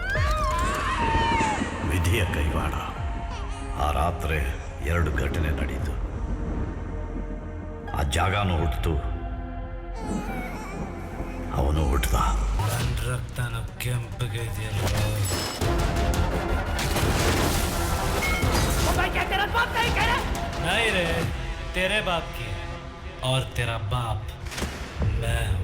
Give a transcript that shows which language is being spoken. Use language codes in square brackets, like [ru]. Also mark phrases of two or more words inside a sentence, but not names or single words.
[kn] ವಿಧಿಯ ಕೈವಾಡ. ಆ ರಾತ್ರಿ 2 ಘಟನೆ ನಡೆಯಿತು. ಆ ಜಾಗನೂ ಹುಟ್ಟಿತು, ಅವನು ಹುಟ್ಟಿದ. ರಕ್ತನ ಕೆಂಪಗೆ ಇದೆಯಲ್ಲ. [hi] नहीं रे, तेरे बाप की और तेरा बाप मैं हूं.